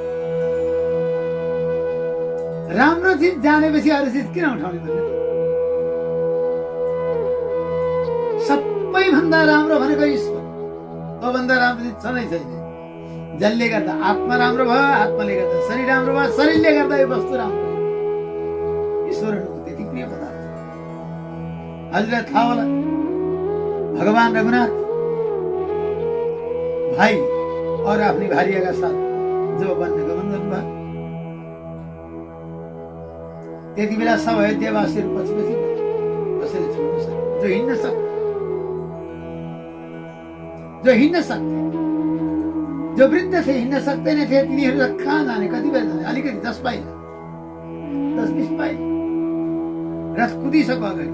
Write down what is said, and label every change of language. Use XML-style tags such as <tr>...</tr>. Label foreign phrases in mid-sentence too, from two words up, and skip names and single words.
<ne>राम्रो चिज जानेपछि अरू चिज किन उठाउने भन्ने सबैभन्दा राम्रो भनेको ईश्वर त्योभन्दा राम्रो चिज छँदै छैन जसले गर्दा आत्मा राम्रो भयो आत्माले गर्दा शरीर राम्रो भयो शरीरले गर्दा यो वस्तु राम्रो ईश्वरको त्यति प्रिय पदार्थ हजुरलाई थाहा होला भगवान रघुनाथ</ne> <hi>भाइ और अपनी भार्या का साथ</hi> <ne>जो वन गमन गर्नुभयो त्यति बेला सब अयोध्यावासीहरू पछि पछि कसैले छोड्न सक्छ जो हिँड्न सक्छ</ne> <hi>जो वृद्ध थे,</hi> <ne>हिँड्न सक्दैन थिए, तिनीहरूलाई कहाँ जाने, कति बेर जाने, अलिकति 10 पाइला 10-20 पाइला रथ कुदिसक्यो अगाडि।</ne>